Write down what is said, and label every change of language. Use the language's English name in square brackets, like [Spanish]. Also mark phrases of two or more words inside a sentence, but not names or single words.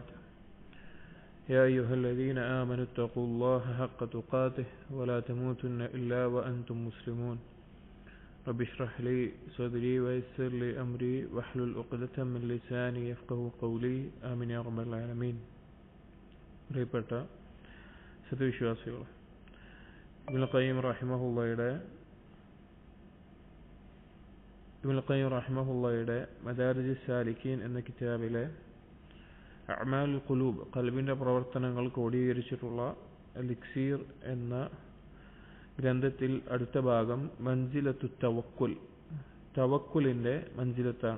[Arabic] يا أيها الذين آمنوا اتقوا الله حق تقاته ولا تموتن إلا وأنتم مسلمون. رب اشرح لي صدري ويسر لي أمري واحلل عقدة من لساني يفقهوا قولي آمين يا رب العالمين. [Malayalam] പ്രിയപ്പെട്ട സത്യവിശ്വാസികൾ, ഇബ്നുൽ ഖയ്യിം റഹിമഹുള്ളയുടെ മദാരിജുസ് സാലിക്കീൻ എന്ന കിതാബിലെ [Arabic] أعمال القلوب, [Malayalam] ഖൽബിന്റെ പ്രവർത്തനങ്ങൾ ക്രോഡീകരിച്ചിട്ടുള്ള എലിക്സീർ എന്ന ഗ്രന്ഥത്തിൽ അടുത്ത ഭാഗം [Arabic] منزلة التوكل, [Malayalam] തവക്കുലിന്റെ മൻസിലത്താണ്.